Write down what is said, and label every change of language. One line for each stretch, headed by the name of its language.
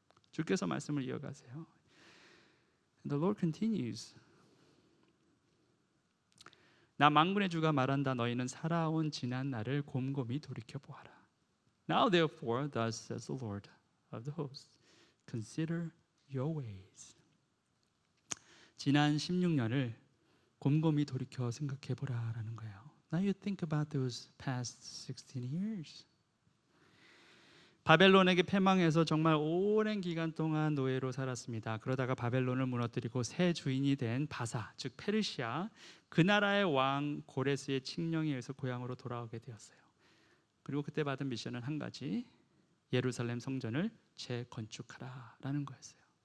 Korean: 주께서 말씀을 이어가세요.
English: The Lord continues.
Korean: 나 만군의 주가 말한다. 너희는 살아온 지난 날을 곰곰이 돌이켜 보아라.
English: Now therefore, thus says the Lord of the hosts, consider your ways.
Korean: 지난 16년을 곰곰이 돌이켜 생각해 보라라는 거예요.
English: Now you think about those past 16 years.
Korean: 바벨론에게 패망해서 정말 오랜 기간 동안 노예로 살았습니다. 그러다가 바벨론을 무너뜨리고 새 주인이 된 바사, 즉 페르시아, 그 나라의 왕 고레스의 칙령에 의해서 고향으로 돌아오게 되었어요. 그리고 그때 받은 미션은 한 가지, 예루살렘 성전을 재건축하라라는 거였어요.